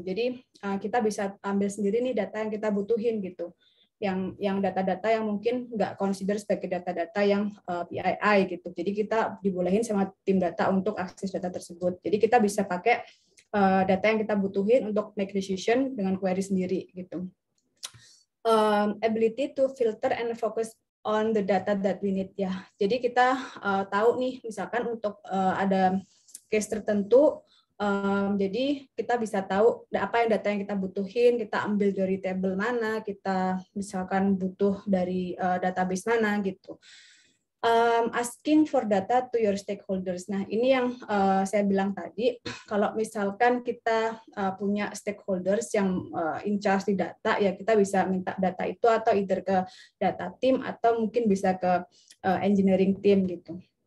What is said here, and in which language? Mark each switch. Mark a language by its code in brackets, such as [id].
[id] Jadi kita bisa ambil sendiri nih data yang kita butuhin gitu. Yang data-data yang mungkin nggak consider sebagai data-data yang PII gitu. Jadi kita dibolehin sama tim data untuk akses data tersebut. Jadi kita bisa pakai data yang kita butuhin untuk [en] make decision [id] dengan query sendiri gitu. [en] Ability to filter and focus on the data that we need ya. [id] Jadi kita tahu nih misalkan untuk ada case tertentu, jadi kita bisa tahu apa yang data yang kita butuhin, kita ambil dari table mana, kita misalkan butuh dari database mana gitu. [en] Asking for data to your stakeholders. [id] Nah, ini yang saya bilang tadi, kalau misalkan kita punya stakeholders yang in charge di data, ya kita bisa minta data itu atau either ke data team atau mungkin bisa ke engineering team gitu.